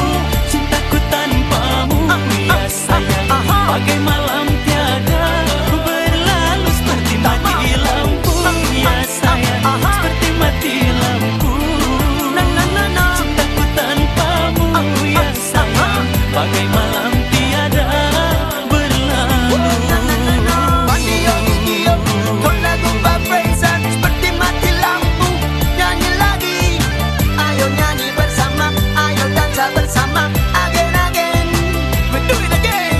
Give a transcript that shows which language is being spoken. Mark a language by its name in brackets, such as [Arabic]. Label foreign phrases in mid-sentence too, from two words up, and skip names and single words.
[Indonesian] Cintaku tanpamu ya sayang, bagai malam tiada berlalu. Seperti mati lampu ya sayang, seperti mati lampu. na na na na. Cintaku tanpamu ya sayang, bagai malam tiada berlalu. Pandio Dio, con lagu vibration seperti mati lampu. Nyanyi lagi, ayo nyanyi bersama, ayo dansa bersama. [English] Again again, we do it again.